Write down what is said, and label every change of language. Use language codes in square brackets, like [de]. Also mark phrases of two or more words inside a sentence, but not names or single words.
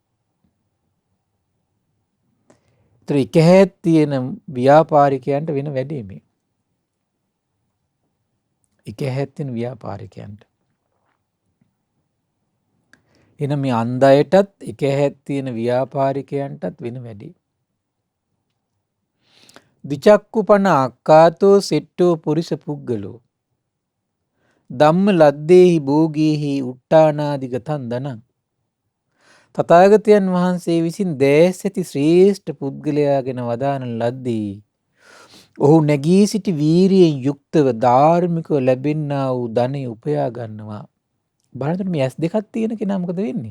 [si] ඒතර එක හැක් තියෙන ව්‍යාපාරිකයන්ට වෙන වැඩේ මේ. එක හැක් තියෙන ව්‍යාපාරිකයන්ට. එන මේ අන්ධයටත් එක හැක් තියෙන ව්‍යාපාරිකයන්ටත් වෙන වැඩේ. [pi] විචක්කුපන අක්කාතෝ සෙට්ටෝ පුරිස පුද්ගලෝ ධම්ම ලද්දේහි භෝගේහි උට්ටානාදිගතන් දනං. [si] තථාගතයන් වහන්සේ විසින් දැස් ඇති ශ්‍රේෂ්ඨ පුද්ගලයාගෙන වදාන ලද්දේ ඔහු නැගී සිටි වීරියෙන් යුක්තව ධාර්මිකව ලැබෙන්නා වූ ධනෙ උපයා ගන්නවා. බලන්න මේ ඇස් දෙකක් තියෙන කෙනා මොකද වෙන්නේ?